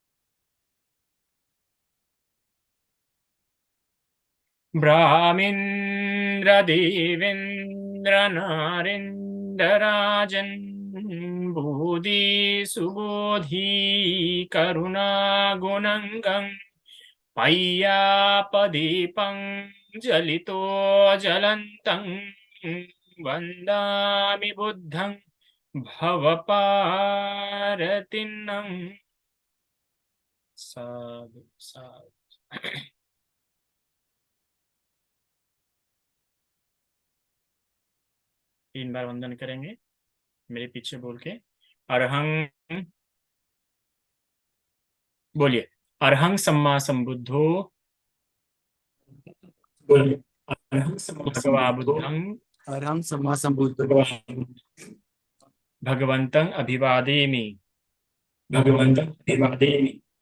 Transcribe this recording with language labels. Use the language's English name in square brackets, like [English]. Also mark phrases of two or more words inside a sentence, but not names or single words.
[Pali] ब्राह्मीन्द्र देवेन्द्र नारेन्द्रराजन् बोधि सुबोधि करुणा गुणङ्गं पय्यापदीपं जलितो ज्वलन्तं वन्दामि बुद्धं भवपारतिन्नम्। साधु साधु। [Hindi] 3 बार वंदन करेंगे मेरे पीछे बोल के। [Pali] अरहं, बोलिए, अरहं सम्मा संबुद्धो, बोलिए, अरहं सम्मा भगवा बुद्धं, अरहं सम्मा संबुद्धो भगवन्तं अभिवादेमि, भगवन्तं अभिवादेमि।